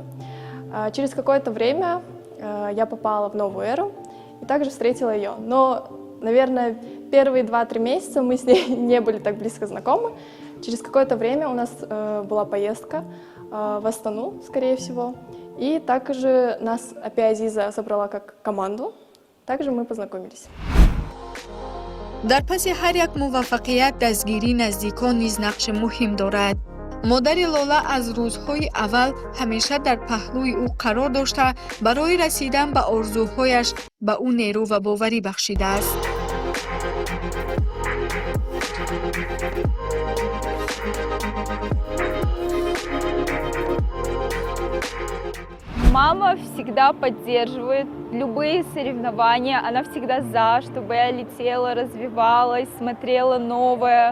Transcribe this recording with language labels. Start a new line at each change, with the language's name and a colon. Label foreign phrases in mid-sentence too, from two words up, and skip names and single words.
Russian: Через какое-то время я попала в Новую Эру и также встретила ее. Но, наверное, Первые 2-3 месяца мы с ней не были так близко знакомы. Через какое-то время у нас была поездка в Астану, скорее всего. И также нас опять Азиза собрала как команду. Также мы познакомились.
Tajik: дар паси ҳар як муваффақият дастгирии наздикон низ нақши муҳим дорад. модари Лола аз рӯзҳои аввал ҳамеша дар паҳлӯи ӯ қарор дошта, барои расидан ба орзуҳояш ба ӯ нерӯ ва боварӣ бахшидааст.
Russian: Мама всегда поддерживает любые соревнования, она всегда за, чтобы я летела, развивалась, смотрела новое.